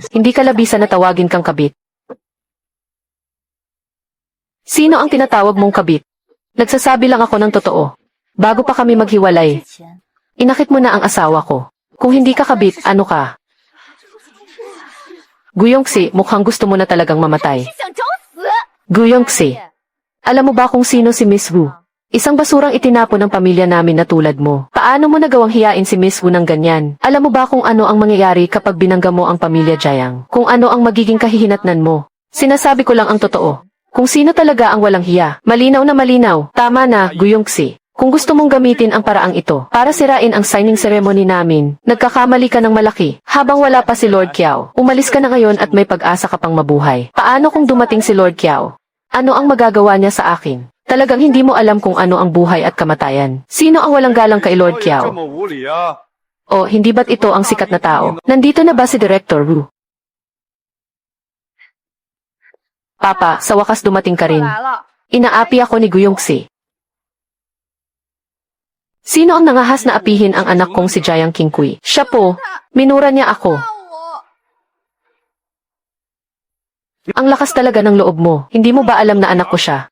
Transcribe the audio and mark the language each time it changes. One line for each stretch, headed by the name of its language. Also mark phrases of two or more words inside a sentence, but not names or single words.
Filipino: Hindi ka labisan na tawagin kang kabit. Sino ang tinatawag mong kabit? Nagsasabi lang ako ng totoo. Bago pa kami maghiwalay, inakit mo na ang asawa ko. Kung hindi ka kabit, ano ka? Guyongxi, mukhang gusto mo na talagang mamatay.
Chinese: 是想找死！
Filipino: Guyongxi, alam mo ba kung sino si Miss Wu? Isang basurang itinapon ng pamilya namin na tulad mo. Paano mo nagawang hiyain si Miss Wu ng ganyan? Alam mo ba kung ano ang mangyayari kapag binangga mo ang pamilya Jiang? Kung ano ang magiging kahihinatnan mo? Sinasabi ko lang ang totoo. Kung sino talaga ang walang hiya. Malinaw na malinaw. Tama na, Guyongxi. Kung gusto mong gamitin ang paraang ito para sirain ang
English: signing ceremony
Filipino: namin, nagkakamali ka ng malaki. Habang wala pa si Lord Kiao, umalis ka na ngayon at may pag-asa ka pang mabuhay. Paano kung dumating si Lord Kiao? Ano ang magagawa niya sa akin? Talagang hindi mo alam kung ano ang buhay at kamatayan. Sino ang walang galang kay Lord
Chinese: 这
Filipino: Kiao?
Chinese: 么无理啊！
Filipino: O hindi ba't ito ang sikat na tao? Nandito na ba si Director Wu? Papa, sa wakas dumating ka
Chinese: 我
Filipino: rin.
Chinese: 来了，
Filipino: Inaapi ako ni Guyongxi. Sino ang nangahas na apihin ang anak kong si Jiang Qingqi? Siya po. Minura niya ako.
Chinese: 放我！
Filipino: Ang lakas talaga ng loob mo. Hindi mo ba alam na anak ko siya?